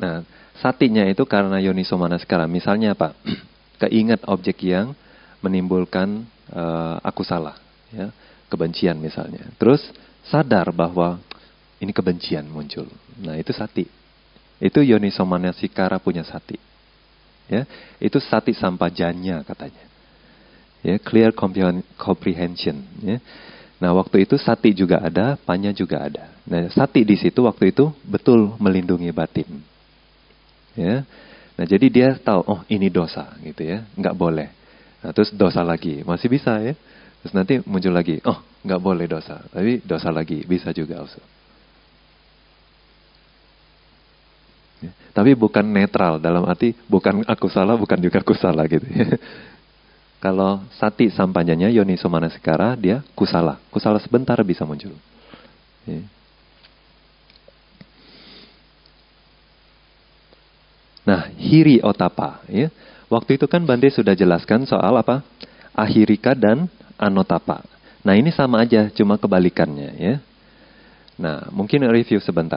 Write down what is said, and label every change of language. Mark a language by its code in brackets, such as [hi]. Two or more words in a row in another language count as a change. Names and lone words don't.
[id] Nah, satinya itu karena [pi] yoniso manasikara. [id] Misalnya apa? Keingat objek yang menimbulkan aku salah, ya, kebencian misalnya. Terus sadar bahwa ini kebencian muncul. Nah, itu sati. Itu [pi] yoniso manasikara [id] punya sati. Ya, itu [pi] sati sampajanya [id] katanya. Ya, [en] clear comprehension, [id] ya. Nah, waktu itu sati juga ada, panya juga ada. Nah, sati di situ waktu itu betul melindungi batin. Ya. Nah, jadi dia tahu, oh ini dosa gitu, ya, nggak boleh. Nah, terus dosa lagi, masih bisa, ya. Terus nanti muncul lagi, oh nggak boleh dosa, tapi dosa lagi, bisa juga also. Ya. Tapi bukan netral, dalam arti bukan aku salah, bukan juga aku salah gitu, ya. Kalau [pi] sati sampanyanya yoniso manasikara, [id] dia kusala. Kusala sebentar bisa muncul. Ya. Nah, [pi] hiri otapa, [id] ya. Waktu itu kan Bante sudah jelaskan soal apa? Ahirika dan anotapa. Nah, ini sama aja, cuma kebalikannya, ya. Nah, mungkin review sebentar.